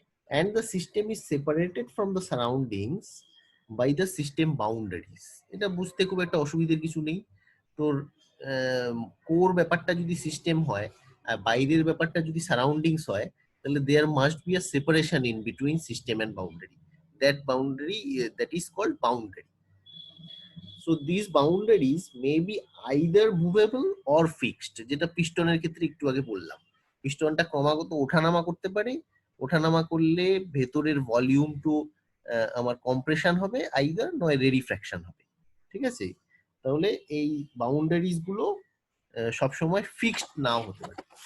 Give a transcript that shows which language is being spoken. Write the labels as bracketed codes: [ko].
[en] And the system is separated from the surroundings by the system boundaries. [bn] এটা বুঝতে খুব একটা অসুবিধার কিছু নেই। তোর কোর ব্যাপারটা যদি সিস্টেম হয় আর বাইরের ব্যাপারটা যদি সারাউন্ডিংস হয়, তাহলে [en] There must be a separation in between system and boundary. That boundary, that is called boundary. So these boundaries may be either movable or fixed, [bn] যেটা পিস্টনের ক্ষেত্রে একটু আগে বললাম। পিস্টনটা ক্রমাগত ওঠানামা করতে পারে, ওঠানামা করলে ভেতরের ভলিউম টু আমার কম্প্রেশন হবে, আইদার নয় রেরিফ্র্যাকশন হবে। ঠিক আছে? তাহলে এই বাউন্ডারিজ গুলো সবসময় ফিক্সড নাও হতে পারে।